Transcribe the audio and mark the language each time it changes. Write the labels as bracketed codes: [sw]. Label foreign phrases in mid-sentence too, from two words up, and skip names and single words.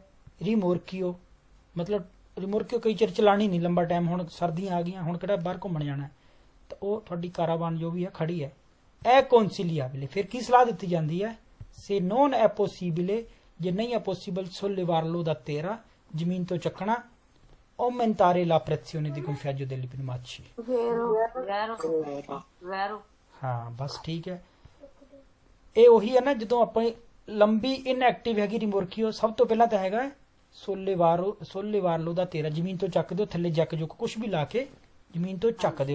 [pa] ਰਿਮੋਰਕੀਓ, ਮਤਲਬ ਰਿਮੋਰਕੀਓ ਕਈ ਚਿਰ ਚਲਾਣੀ ਨਹੀਂ ਲੰਬਾ ਟਾਈਮ। ਹੁਣ ਸਰਦੀਆਂ ਆ ਗਈਆਂ, ਹੁਣ ਕਿਹੜਾ ਬਾਹਰ ਘੁੰਮਣ ਜਾਣਾ ਹੈ, ਤਾਂ ਉਹ ਤੁਹਾਡੀ ਕਾਰਾਵਾਨ ਜੋ ਵੀ ਹੈ ਖੜੀ ਹੈ। ਇਹ ਕੌਨਸੀਲੀਆਬਲੇ, ਫਿਰ ਕੀ ਸਲਾਹ ਦਿੱਤੀ ਜਾਂਦੀ ਹੈ। [it] se non è possibile, [pa] ਜੇ ਨਹੀਂ ਹੈ ਪੋਸੀਬਲ, [it] sollevarlo da terra, [pa] ਜ਼ਮੀਨ ਤੋਂ ਚੱਕਣਾ। [it] aumentare la pressione di gonfiaggio delle pneumatici। vero vero. [pa] ਹਾਂ ਬਸ ਠੀਕ ਹੈ। ਇਹ ਉਹੀ ਹੈ ਨਾ, ਜਦੋਂ ਆਪਾਂ ਲੰਬੀ ਇਨਐਕਟਿਵ ਹੈਗੀ ਰਿਮੋਰਕੀਓ, ਸਭ ਤੋਂ ਪਹਿਲਾਂ ਤਾਂ ਹੈਗਾ [it] sollevarlo da terra, [pa] ਜ਼ਮੀਨ ਤੋਂ ਚੱਕ ਦਿਓ, ਥੱਲੇ ਜੱਕ ਜੁਕ ਕੁਝ ਵੀ ਲਾ ਕੇ ਜ਼ਮੀਨ ਤੋਂ ਚੱਕ ਦਿਓ।